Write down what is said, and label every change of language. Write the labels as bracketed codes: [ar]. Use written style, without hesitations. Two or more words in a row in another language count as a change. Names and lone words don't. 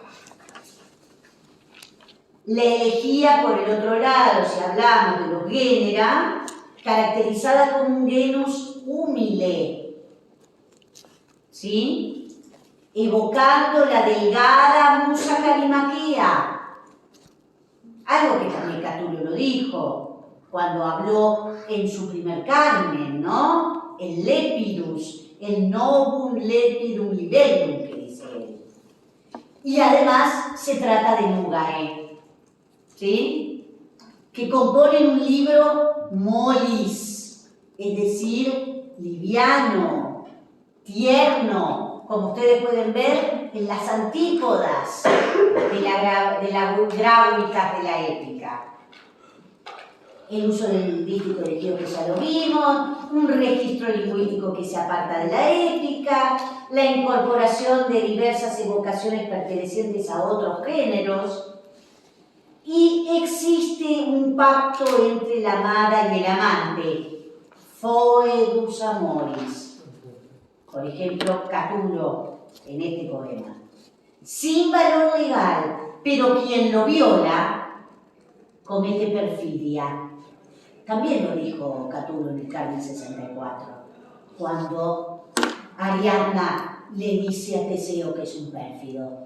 [es] La elegía, por el otro lado, si hablamos de los génera, caracterizada como un [la] genus humile, [es] ¿sí? Evocando la delgada musa calimaquea, algo que también Catulo lo dijo, cuando habló en su primer Carmen, ¿no? [la] El lepidus, el novum lepidum libellum, [es] que dice él. Y además se trata de Nugae, ¿sí? Que componen un libro molis, es decir, liviano, tierno, como ustedes pueden ver en las antípodas de la gráulica de la épica. El uso del dístico elegido que ya lo vimos, un registro lingüístico que se aparta de la épica, la incorporación de diversas evocaciones pertenecientes a otros géneros, y existe un pacto entre la amada y el amante, [la] foedus amoris. [es] Por ejemplo, Catulo en este poema. Sin valor legal, pero quien lo viola comete perfidia. También lo dijo Catulo en el Carmen 64, cuando Ariadna le dice a Teseo que es un pérfido.